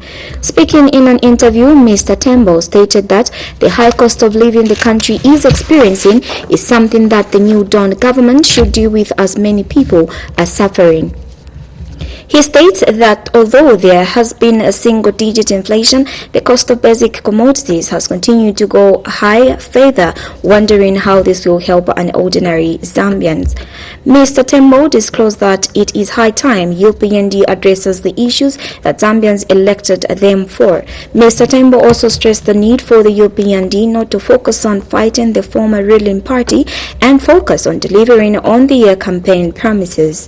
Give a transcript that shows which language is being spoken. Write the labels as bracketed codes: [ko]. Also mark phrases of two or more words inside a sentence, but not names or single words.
[en] Speaking in an interview, Mr. Tembo stated that the high cost of living the country is experiencing is something that the new Dawn government should deal with, as many people are suffering. He states that although there has been a single-digit inflation, the cost of basic commodities has continued to go high further, wondering how this will help an ordinary Zambians. Mr. Tembo disclosed that it is high time UPND addresses the issues that Zambians elected them for. Mr. Tembo also stressed the need for the UPND not to focus on fighting the former ruling party and focus on delivering on their campaign promises.